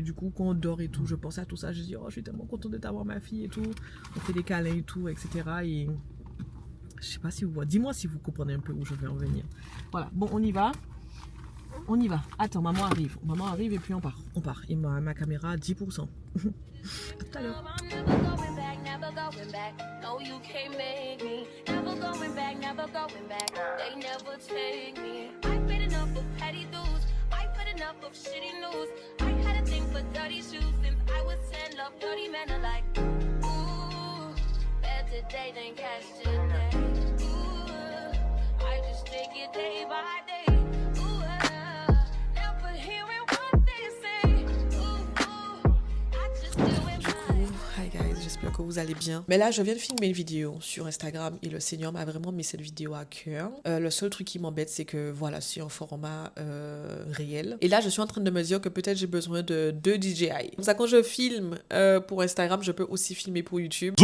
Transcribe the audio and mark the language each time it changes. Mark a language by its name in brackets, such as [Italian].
[French] Et du coup, quand on dort et tout, je pense à tout ça. Je dis, oh, je suis tellement contente de t'avoir ma fille et tout. On fait des câlins et tout, etc. Et je sais pas si vous voyez. Dis-moi si vous comprenez un peu où je vais en venir. Voilà, bon, on y va. On y va. Attends, maman arrive. Maman arrive et puis on part. On part. Et ma caméra à 10%. À tout à l'heure. [English] Never going back, no you can't make me. Never going back, they never take me. I've been enough of petty dudes, I've been enough of shitty news. I had a thing for dirty shoes since I was 10, love dirty men alike. Ooh, bad today, then catch today. Ooh, I just take it day by day. Ooh, never hearing what they say. Ooh, I just do it. Hi guys, [French] j'espère que vous allez bien. Mais là, je viens de filmer une vidéo sur Instagram et le Seigneur m'a vraiment mis cette vidéo à cœur. Le seul truc qui m'embête, c'est que voilà, c'est un format réel. Et là, je suis en train de me dire que peut-être j'ai besoin de 2 DJI. Comme ça, quand je filme pour Instagram, je peux aussi filmer pour YouTube.